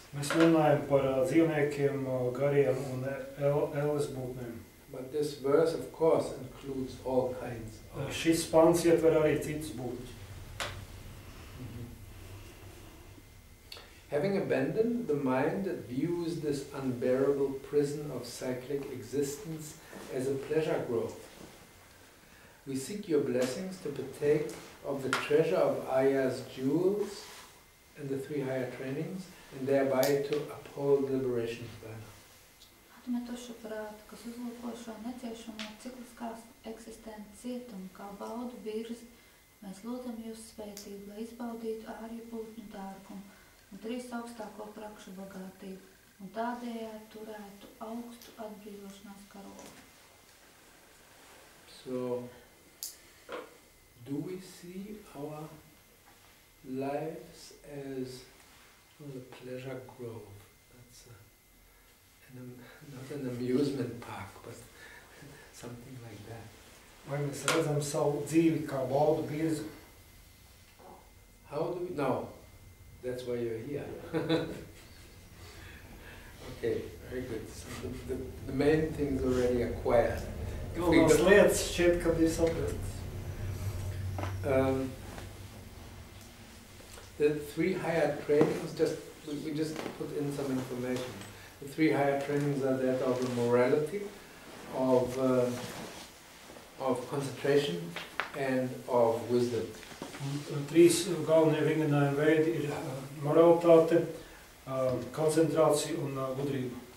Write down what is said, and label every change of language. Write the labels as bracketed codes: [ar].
[lv] mēs runājam par dzīvniekiem, gariem un elles būtnēm. [en] But this verse, of course, includes all kinds of... [lv] Šis pants ietver arī citus būtņus. [en] Having abandoned the mind that views this unbearable prison of cyclic existence as a pleasure grove, we seek your blessings to partake of the treasure of Aya's jewels and the three higher trainings, and thereby to uphold liberation of Dana. [lv] Atmetuši prātu, kas uzlūko šo neciešamo cikliskās eksistences cietumu kā baudu virzi, mēs lūdzam jūs svētību, lai izbaudītu ārju būtņu dārgumu un trīs augstāko prakšu bagātību, un tādējādi turētu augstu atbrīvošanās karogu. [en] So, do we see our lives as a pleasure grove? That's not an amusement park, but something like that. [lv] Vai mēs redzam savu dzīvi kā baudu virzi? [en] How do we... No, that's why you're here. Okay, very good. So the main things already acquired. [lv] Galvenās lietas šķiet, ka bija saprastas. [en] The three higher trainings, we just put in some information. The three higher trainings are that of the morality, of concentration, and of wisdom. [lv] Trīs galvenie vingrinājuma veidi ir moralitāte, koncentrācija un gudrība.